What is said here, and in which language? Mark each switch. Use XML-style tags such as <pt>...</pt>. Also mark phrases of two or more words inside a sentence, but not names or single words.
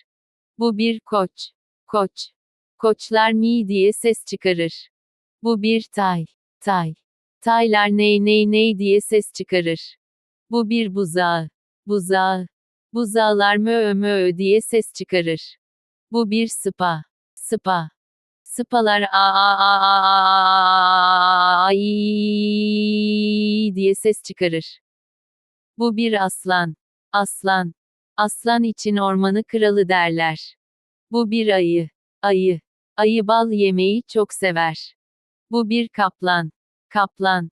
<tr>Bu bir koç. Koç. Koçlar mi diye ses çıkarır. Bu bir tay. Tay. Taylar ney ney ney diye ses çıkarır. Bu bir buzağı. Buzağı. Buzağlar mö mö diye ses çıkarır. Bu bir sıpa. Sıpa. Sıpalar a a a a a diye ses çıkarır. Bu bir aslan. Aslan. Aslan için ormanı kralı derler. Bu bir ayı. Ayı. Ayı bal yemeyi çok sever. Bu bir kaplan. Kaplan.</tr>